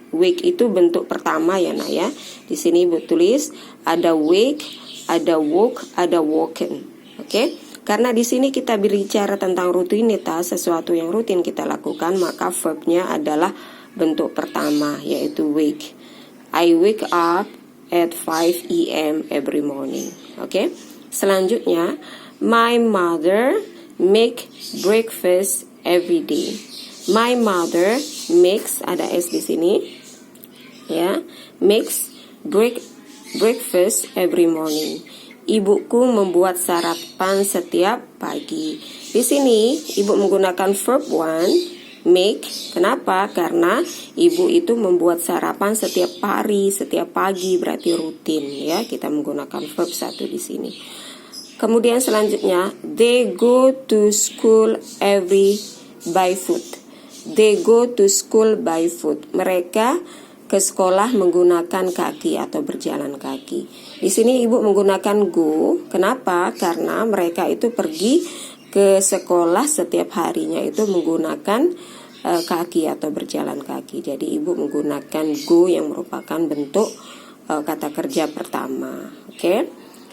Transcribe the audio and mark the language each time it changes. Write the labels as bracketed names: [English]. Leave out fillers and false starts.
[Indonesian] Wake itu bentuk pertama ya nak ya. Di sini Ibu tulis ada wake, ada woke, ada woken. Oke? Karena di sini kita berbicara tentang rutinitas, sesuatu yang rutin kita lakukan, maka verbnya adalah bentuk pertama yaitu wake. [English] I wake up at 5 a.m. every morning. Oke? Selanjutnya, my mother make breakfast every day. My mother makes, [Indonesian] ada S di sini, ya, [English] makes breakfast every morning. [Indonesian] Ibuku membuat sarapan setiap pagi. Di sini ibu menggunakan verb one, make. Kenapa? Karena ibu itu membuat sarapan setiap hari, setiap pagi, berarti rutin ya. Kita menggunakan verb satu di sini. [English] Kemudian selanjutnya, they go to school by foot. They go to school by foot. [Indonesian] Mereka ke sekolah menggunakan kaki atau berjalan kaki. Di sini ibu menggunakan go. Kenapa? Karena mereka itu pergi ke sekolah setiap harinya itu menggunakan kaki atau berjalan kaki. Jadi ibu menggunakan go yang merupakan bentuk kata kerja pertama. Oke?